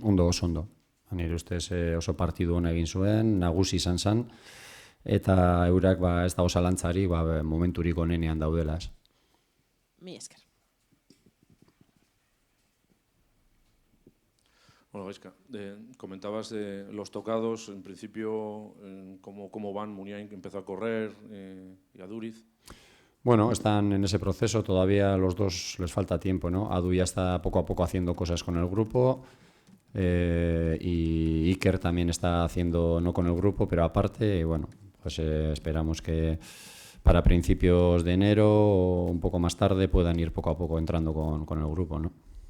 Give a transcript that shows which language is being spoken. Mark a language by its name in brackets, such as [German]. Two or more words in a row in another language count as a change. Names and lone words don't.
[Basque] Oso ondo. Nire ustez oso partidu hona egin zuen, nagusi izan zen, eta eurak ez dago zalantzari momenturik onenean daudela. Mi esker. [Spanish] Bueno, Gaizka, comentabas de los tocados, en principio, cómo van. Muniain empezó a correr y a Duriz. Bueno, están en ese proceso, todavía a los dos les falta tiempo, ¿no? Adu ya está poco a poco haciendo cosas con el grupo y Iker también está haciendo, no con el grupo, pero aparte, y bueno, pues esperamos que para principios de enero o un poco más tarde puedan ir poco a poco entrando con el grupo, ¿no?